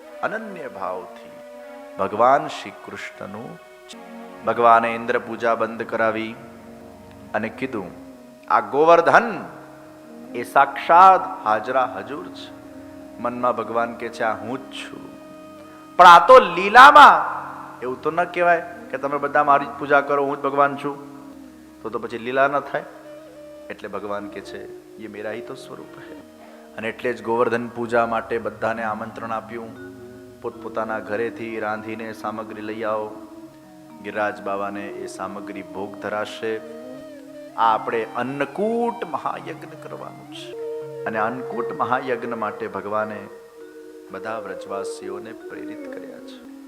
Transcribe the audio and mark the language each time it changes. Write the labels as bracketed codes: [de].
[gu] અનન્ય ભાવથી ભગવાન શ્રી કૃષ્ણનું ભગવાને ઇન્દ્ર પૂજા બંધ કરાવી અને કીધું આ ગોવર્ધન એ સાક્ષાત હાજરા હજુર છે. મનમાં ભગવાન કે છે આ હું જ છું. પણ આ તો લીલામાં એવું તો ન કહેવાય કે તમે બધા મારી જ પૂજા કરો, હું જ ભગવાન છું. તો પછી લીલા ન થાય. એટલે ભગવાન કે છે [hi] ये मेरा ही तो स्वरूप है. [gu] અને એટલે જ ગોવર્ધન પૂજા માટે બધાને આમંત્રણ આપ્યું. પોતપોતાના ઘરેથી રાંધીને સામગ્રી લઈ આવો. ગિરિરાજ બાવાને એ સામગ્રી ભોગ ધરાશે. આ આપણે અન્નકૂટ મહાયજ્ઞ કરવાનું છે. અને અન્નકૂટ મહાયજ્ઞ માટે ભગવાને બધા વ્રજવાસીઓને પ્રેરિત કર્યા છે.